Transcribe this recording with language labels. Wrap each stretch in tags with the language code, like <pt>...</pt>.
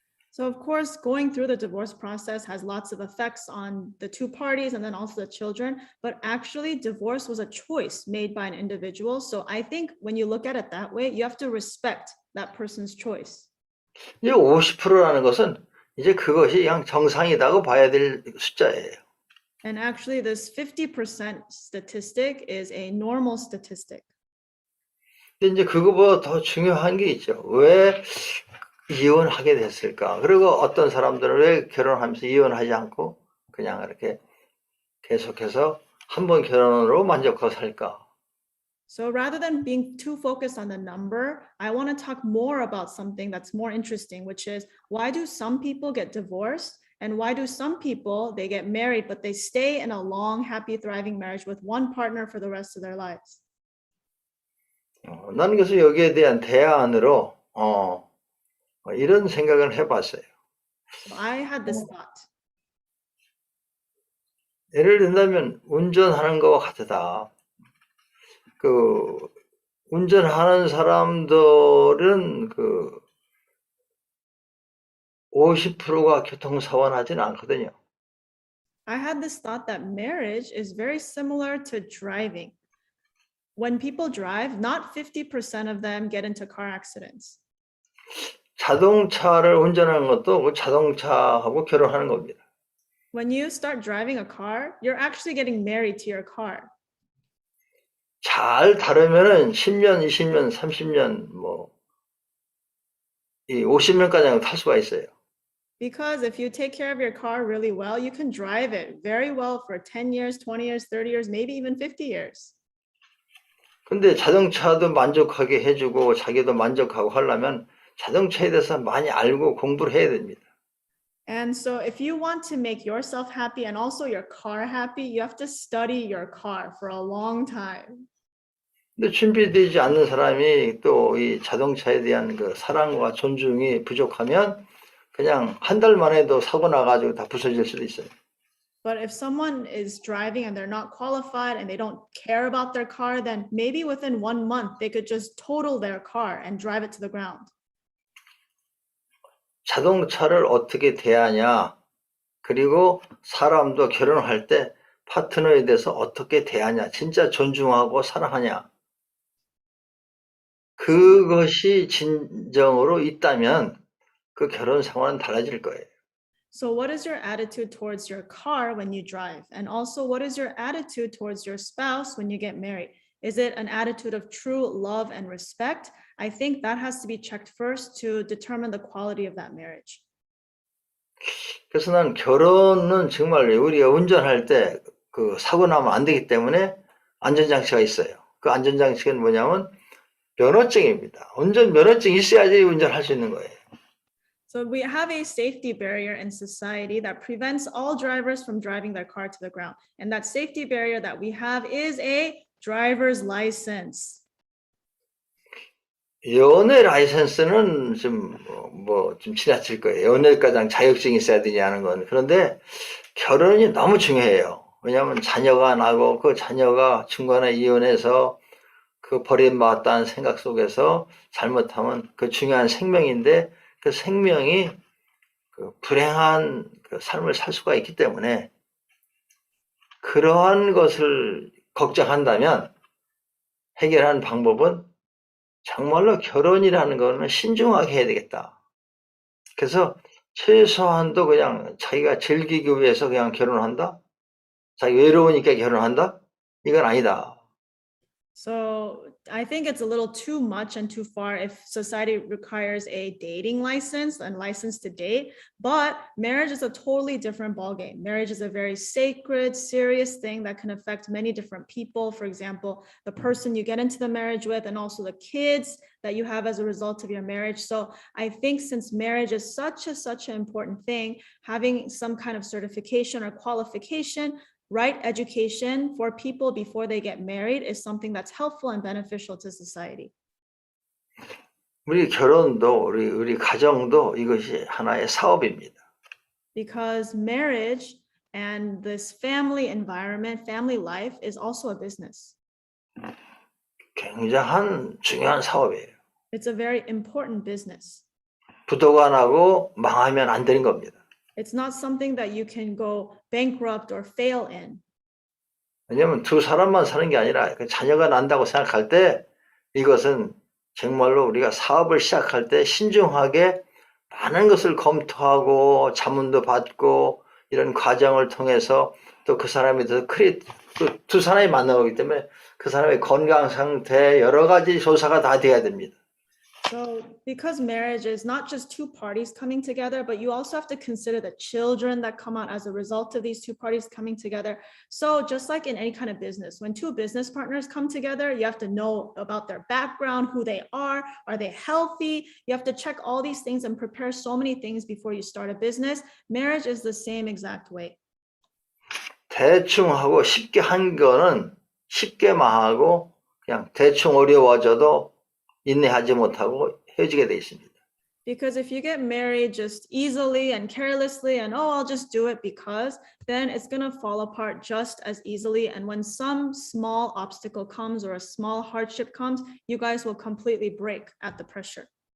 <en>So of course, going through the divorce process has lots of effects on the two parties and then also the children. But actually, divorce was a choice made by an individual. So I think when you look at it that way, you have to respect that person's choice.</en> <ko>이 50%라는 것은 이제 그것이 그냥 정상이라고 봐야 될 숫자예요.</ko> <en>And actually, this 50% statistic is a normal statistic.</en> <ko>근데 이제 그거보다 더 중요한 게 있죠. 왜 이혼하게 됐을까? 그리고 어떤 사람들은 왜 결혼하면서 이혼하지 않고 그냥 이렇게 계속해서 한 번 결혼으로 만족하고 살까?</ko> <en>So rather than being too focused on the number, I want to talk more about something that's more interesting, which is why do some people get divorced and why do some people, they get married, but they stay in a long, happy, thriving marriage with one partner for the rest of their lives?</en> <ko>나는 그래서 여기에 대한 대안으로 이런 생각을 해봤어요.</ko> <en>So I had this thought.</en> <ko>예를 든다면 운전하는 거와 같다. 그 운전하는 사람들은 그 50%가 교통사고 나지는 않거든요.</ko> <en>I had this thought that marriage is very similar to driving. When people drive, not 50% of them get into car accidents.</en> <ko>자동차를 운전하는 것도 그 자동차하고 결혼하는 겁니다.</ko> <en>When you start driving a car, you're actually getting married to your car.</en> <ko>잘 다루면은 10년, 20년, 30년, 이 50년까지 탈 수가 있어요.</ko> <en>Because if you take care of your car really well, you can drive it very well for 10 years, 20 years, 30 years, maybe even 50 years.</en> <ko>근데 자동차도 만족하게 해주고 자기도 만족하고 하려면 자동차에 대해서 많이 알고 공부를 해야 됩니다.</ko> <en>And so if you want to make yourself happy and also your car happy, you have to study your car for a long time.</en> <ko>근데 준비되지 않는 사람이 또 이 자동차에 대한 그 사랑과 존중이 부족하면 그냥 한 달 만에도 사고 나가지고 다 부서질 수도 있어요.</ko> <en>But if someone is driving and they're not qualified and they don't care about their car, then maybe within 1 month, they could just total their car and drive it to the ground.</en> <ko>자동차를 어떻게 대하냐, 그리고 사람도 결혼할 때 파트너에 대해서 어떻게 대하냐, 진짜 존중하고 사랑하냐. 그것이 진정으로 있다면 그 결혼 생활은 달라질 거예요.</ko> <en>So what is your attitude towards your car when you drive? And also, what is your attitude towards your spouse when you get married? Is it an attitude of true love and respect? I think that has to be checked first to determine the quality of that marriage.</en> <ko>그래서 난 결혼은 정말 우리가 운전할 때 그 사고 나면 안 되기 때문에 안전장치가 있어요. 그 안전장치는 뭐냐면 면허증입니다. 운전 면허증이 있어야지 운전할 수 있는 거예요.</ko> <en>So we have a safety barrier in society that prevents all drivers from driving their car to the ground. And that safety barrier that we have is a driver's license.</en> <ko>연애 라이센스는 좀 지나칠 거예요. 연애가장 자격증이 있어야 되냐는 건. 그런데 결혼이 너무 중요해요. 왜냐하면 자녀가 나고 그 자녀가 중간에 이혼해서 그 버림받았다는 생각 속에서 잘못하면 그 중요한 생명인데 그 생명이 그 불행한 그 삶을 살 수가 있기 때문에 그러한 것을 걱정한다면 해결하는 방법은 정말로 결혼이라는 거는 신중하게 해야 되겠다. 그래서 최소한도 그냥 자기가 즐기기 위해서 그냥 결혼한다? 자기 외로우니까 결혼한다? 이건 아니다.</ko> <en>So I think it's a little too much and too far if society requires a dating license and license to date, but marriage is a totally different ballgame. Marriage is a very sacred, serious thing that can affect many different people. For example, the person you get into the marriage with and also the kids that you have as a result of your marriage. So I think since marriage is such an important thing, having some kind of certification or qualification, right education for people before they get married is something that's helpful and beneficial to society.</en> <ko>우리 결혼도 우리 가정도 이것이 하나의 사업입니다.</ko> <en>Because marriage and this family environment, family life is also a business.</en> <ko>굉장한 중요한 사업이에요.</ko> <en>It's a very important business.</en> <ko>부도가 나고 망하면 안 되는 겁니다.</ko> <en>It's not something that you can go bankrupt or fail in.</en> <ko>왜냐하면 두 사람만 사는 게 아니라 그 자녀가 난다고 생각할 때 이것은 정말로 우리가 사업을 시작할 때 신중하게 많은 것을 검토하고 자문도 받고 이런 과정을 통해서 또 그 사람에 대해서 두 사람이 만나보기 때문에 그 사람의 건강 상태 여러 가지 조사가 다 돼야 됩니다.</ko> <en>So because marriage is not just two parties coming together, but you also have to consider the children that come out as a result of these two parties coming together. So just like in any kind of business, when two business partners come together, you have to know about their background, who they are they healthy? You have to check all these things and prepare so many things before you start a business. Marriage is the same exact way.</en> <ko>대충 하고 쉽게 한 거는 쉽게만 하고 그냥 대충 어려워져도 인내하지 못하고 헤어지게 돼 있습니다.</ko> <en>Because if you get married just easily and carelessly and I'll just do it because, then it's going to fall apart just as easily. And when some small obstacle comes or a small hardship comes, you guys will completely break at the pressure.</en>